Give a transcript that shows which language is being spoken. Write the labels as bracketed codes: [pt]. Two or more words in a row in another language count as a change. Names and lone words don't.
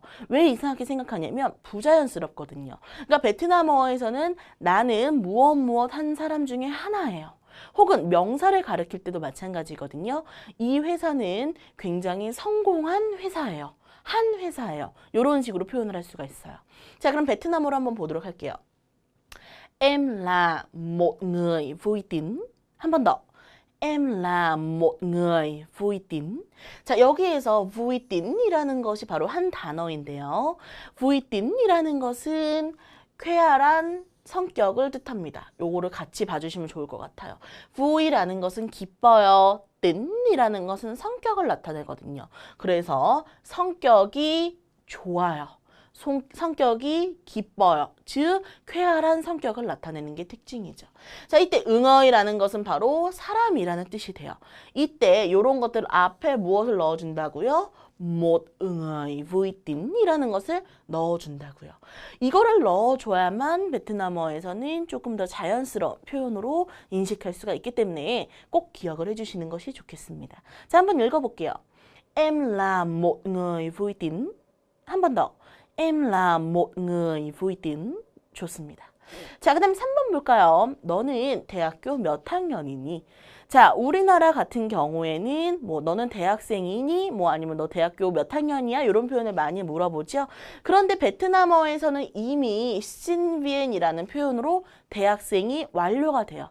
[ko] 왜 이상하게 생각하냐면 부자연스럽거든요. 그러니까 베트남어에서는 나는 무엇 한 사람 중에 하나예요. 혹은 명사를 가리킬 때도 마찬가지거든요. 이 회사는 굉장히 성공한 회사예요. 한 회사예요. 이런 식으로 표현을 할 수가 있어요. 자, 그럼 베트남어로 한번 보도록 할게요. [vi] Em là một người vui tính. [ko] 한 번 더. [vi] Em là một người vui tính. [ko] 자, 여기에서 [vi] vui tín [ko] 이라는 것이 바로 한 단어인데요. [vi] vui tín [ko] 이라는 것은 쾌활한 성격을 뜻합니다. 요거를 같이 봐주시면 좋을 것 같아요. vui라는 것은 기뻐요. tín이라는 것은 성격을 나타내거든요. 그래서 성격이 좋아요. 성격이 기뻐요. 즉 쾌활한 성격을 나타내는 게 특징이죠. 자, 이때 응어이라는 것은 바로 사람이라는 뜻이 돼요. 이때 이런 것들 앞에 무엇을 넣어준다고요? [vi] một người vui tín [ko] 이라는 것을 넣어준다고요. 이거를 넣어줘야만 베트남어에서는 조금 더 자연스러운 표현으로 인식할 수가 있기 때문에 꼭 기억을 해주시는 것이 좋겠습니다. 자, 한번 읽어볼게요. [vi] Em là một người vui tính. [ko] 한 번 더. [vi] Em là một người vui tính. [ko] 좋습니다. 자, 그 다음 3번 볼까요? 너는 대학교 몇 학년이니? 자, 우리나라 같은 경우에는 뭐 너는 대학생이니? 뭐 아니면 너 대학교 몇 학년이야? 이런 표현을 많이 물어보죠. 그런데 베트남어에서는 이미 신비엔이라는 표현으로 대학생이 완료가 돼요.